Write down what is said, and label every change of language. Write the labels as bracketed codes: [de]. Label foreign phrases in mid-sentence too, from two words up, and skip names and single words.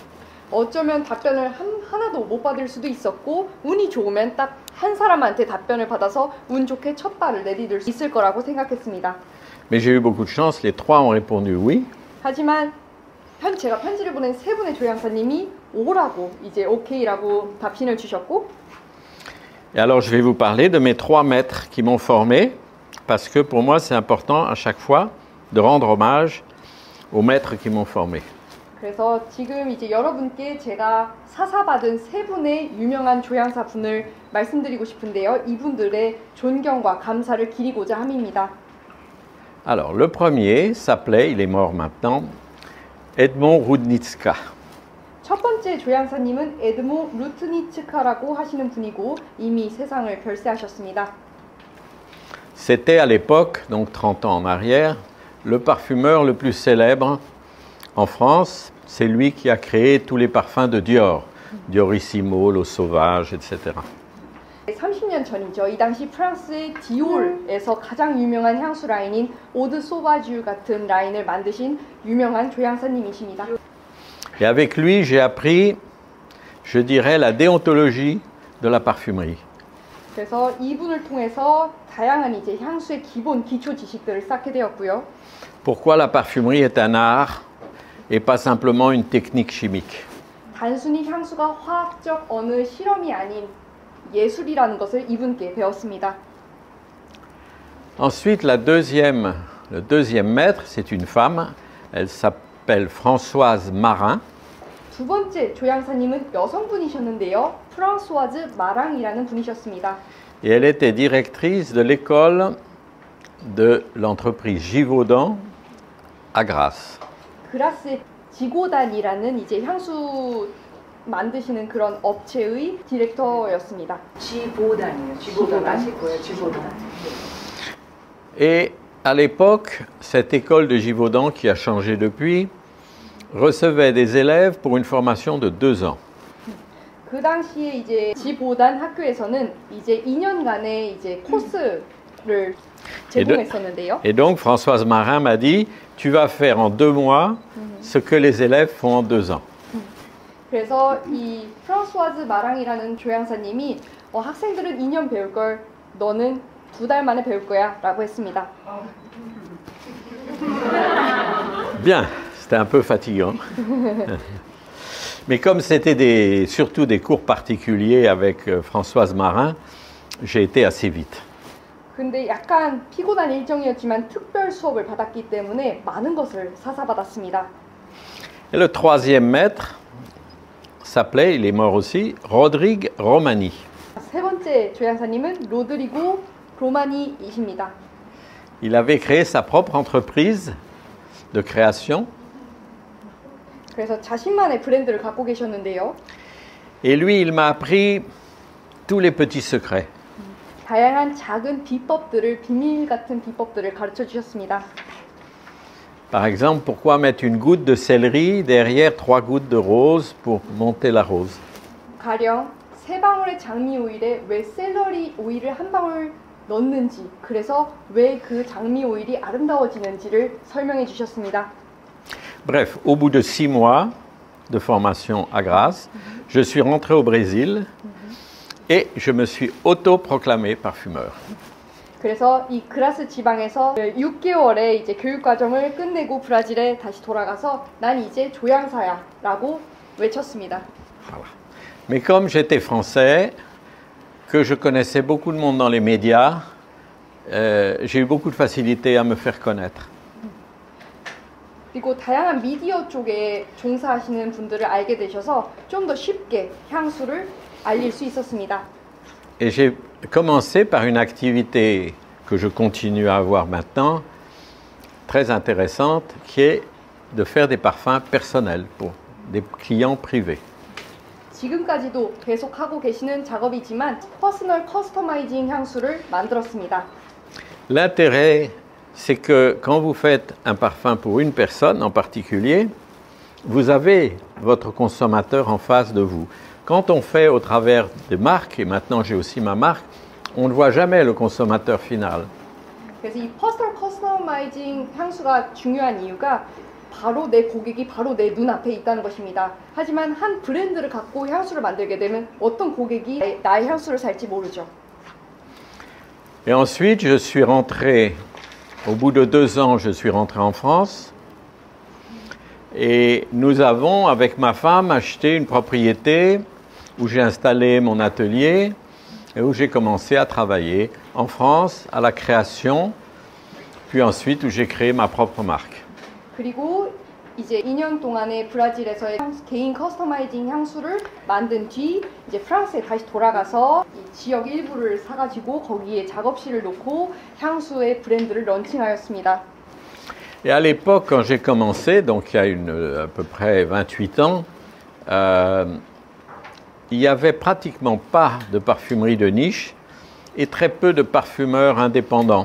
[ko] 어쩌면 답변을 하나도 못 받을 수도 있었고 운이 좋으면 딱 한 사람한테 답변을 받아서 운 좋게 첫 발을 내디딜 수 있을 거라고 생각했습니다. [fr] Mais j'ai eu beaucoup de chance, les 3 ont répondu oui. [ko] 하지만 제가 편지를 보낸 3분의 조향사님이 오라고 이제 오케이라고 답신을 주셨고 [fr] Et alors je vais vous parler de mes 3 maîtres qui m'ont formé, parce que pour moi c'est important à chaque fois de rendre hommage aux maîtres qui m'ont formé. [ko] 그래서 지금 이제 여러분께 제가 사사받은 3분의 유명한 조향사 분을 말씀드리고 싶은데요. 이분들의 존경과 감사를 기리고자 함입니다. [fr] Alors le premier s'appelait, il est mort maintenant, Edmond Rudnicka. [ko] 첫 번째 조향사님은 에드모 루트니츠카라고 하시는 분이고 이미 세상을 별세하셨습니다. [fr] C'était à l'époque, donc 30 ans en arrière, le parfumeur le plus célèbre en France. C'est lui qui a créé tous les parfums de Dior, Diorissimo, L'Eau Sauvage, etc. [ko] 30년 전이죠. 이 당시 프랑스의 디올에서 가장 유명한 향수 라인인 오드 소바주 같은 라인을 만드신 유명한 조향사님이십니다. [fr] Et avec lui, j'ai appris, je dirais, la déontologie de la parfumerie. [ko] 그래서 이분을 통해서 다양한 이제 향수의 기본 기초 지식들을 쌓게 되었고요. [fr] Pourquoi la parfumerie est un art et pas simplement une technique chimique. [ko] 단순히 향수가 화학적 어느 실험이 아닌 예술이라는 것을 이분께 배웠습니다. [fr] Ensuite, le deuxième maître, c'est une femme. Elle s'appelle Françoise Marin. [ko] 두 번째 조향사님은 여성분이셨는데요. 프랑소아즈 마랑이라는 분이셨습니다. [fr] Et elle était directrice de l'école de l'entreprise Givaudan à Grasse. [ko] 그라스의 지고단이라는 이제 향수 만드시는 그런 업체의 디렉터였습니다. 지보단이에요. 지보단 아실 거예요. 지보단. [fr] Et à l'époque, cette école de Givaudan, qui a changé depuis, recevait des élèves pour une formation de 2 ans. [ko] 그 당시에 이제 지보단 학교에서는 이제 2년간의 이제 코스를 제공했었는데요. [fr] Et donc Françoise Marin m'a dit, tu vas faire en 2 mois ce que les élèves font en 2 ans. [ko] 그래서 이 프랑소아즈 마랑이라는 조향사님이 학생들은 2년 배울 걸 너는 2달 만에 배울 거야 라고 했습니다. [fr] Bien, c'était un peu fatigant. Mais comme c'était surtout des cours particuliers avec Françoise Marin, j'ai été assez vite. [ko] 근데 약간 피곤한 일정이었지만 특별 수업을 받았기 때문에 많은 것을 사사받았습니다. [fr] Et le troisième maître s'appelait, il est mort aussi, Rodrigue Romani. [ko] 세 번째 조향사님은 로드리고 로마니이십니다. [fr] Il avait créé sa propre entreprise de création. [ko] 그래서 자신만의 브랜드를 갖고 계셨는데요. [fr] Et lui, il m'a appris tous les petits secrets. [ko] 다양한 작은 비법들을, 비밀 같은 비법들을 가르쳐 주셨습니다. [fr] Par exemple, pourquoi mettre une goutte de céleri derrière 3 gouttes de rose pour monter la rose? [ko] 가령 3방울의 장미 오일에 왜 샐러리 오일을 1방울 넣는지, 그래서 왜 그 장미 오일이 아름다워지는지를 설명해 주셨습니다. [fr] Bref, au bout de 6 mois de formation à Grasse, je suis rentré au Brésil et je me suis auto-proclamé parfumeur. [ko] 그래서 이 그라스 지방에서 6개월의 이제 교육 과정을 끝내고 브라질에 다시 돌아가서 난 이제 조향사야라고 외쳤습니다. [fr] Voilà. Mais comme j'étais français, que je connaissais beaucoup de monde dans les médias, j'ai eu beaucoup de facilité à me faire connaître. [ko] 그리고 다양한 미디어 쪽에 종사하시는 분들을 알게 되셔서 좀 더 쉽게 향수를 알릴 수 있었습니다. [fr] Et j'ai commencé par une activité que je continue à avoir maintenant, très intéressante, qui est de faire des parfums personnels pour des clients privés. [ko] 지금까지도 계속하고 계시는 작업이지만 [en] personal customizing [ko] 향수를 만들었습니다. [fr] L'intérêt, c'est que quand vous faites un parfum pour une personne en particulier, vous avez votre consommateur en face de vous. Quand on fait au travers des marques, et maintenant j'ai aussi ma marque, on ne voit jamais le consommateur final. [ko] 그래서 이 [en] personal customizing [ko] 향수가 중요한 이유가 바로 내 고객이 바로 내 눈앞에 있다는 것입니다. 하지만 한 브랜드를 갖고 향수를 만들게 되면 어떤 고객이 나의 향수를 살지 모르죠. [fr] Et ensuite, je suis rentré, au bout de 2 ans, je suis rentré en France. Et nous avons, avec ma femme, acheté une propriété où j'ai installé mon atelier. et où j'ai commencé à travailler en France, à la création, puis ensuite où j'ai créé ma propre marque. [ko] 그리고 이제 2년 동안의 브라질에서의 개인 커스터마이징 향수를 만든 뒤 이제 프랑스에 다시 돌아가서 이 지역 일부를 사가지고 거기에 작업실을 놓고 향수의 브랜드를 런칭하였습니다. [fr] Et à l'époque, quand j'ai commencé, donc il y a à peu près 28 ans, il n'y avait pratiquement pas de parfumerie de niche et très peu de parfumeurs indépendants.